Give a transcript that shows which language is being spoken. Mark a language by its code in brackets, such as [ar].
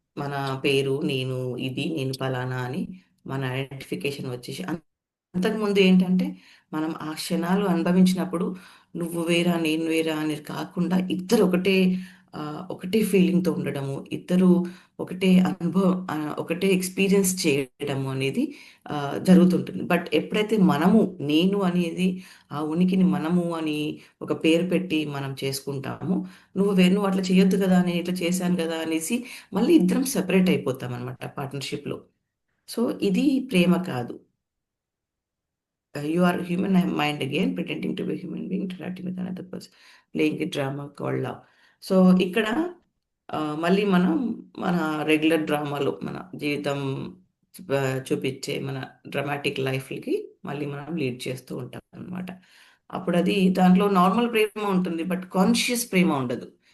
[te] మన పేరు, నేను ఫలానా అని మన ఐడెంటిఫికేషన్ వచ్చేసి అంతకుముందు ఏంటంటే మనం ఆ క్షణాలు అనుభవించినప్పుడు నువ్వు వేరా నేను వేరా అనేది కాకుండా ఇద్దరు ఆ, ఒకటే ఫీలింగ్తో ఉండడము, ఇద్దరు ఒకటే అనుభవం, ఒకటే ఎక్స్పీరియన్స్ చేయడము అనేది ఆ, జరుగుతుంటుంది. బట్ ఎప్పుడైతే మనము నేను అనేది ఆ ఉనికిని మనము అని ఒక పేరు పెట్టి మనం చేసుకుంటాము, నువ్వు అట్లా చేయొద్దు కదా, నేను ఇట్లా చేశాను కదా అనేసి మళ్ళీ ఇద్దరం సెపరేట్ అయిపోతాం అనమాట పార్ట్నర్షిప్లో. సో ఇది ప్రేమ కాదు. [en] You are human mind again, pretending to be a human being, interacting with another person, playing a drama called love. [te] So ఇక్కడ మళ్ళీ మనం మన రెగ్యులర్ డ్రామాలో మన జీవితం చూపించే మన డ్రామాటిక్ లైఫ్కి మళ్ళీ మనం లీడ్ చేస్తూ ఉంటాం అనమాట. అప్పుడు అది దాంట్లో నార్మల్ ప్రేమ ఉంటుంది, బట్ కాన్షియస్ ప్రేమ ఉండదు.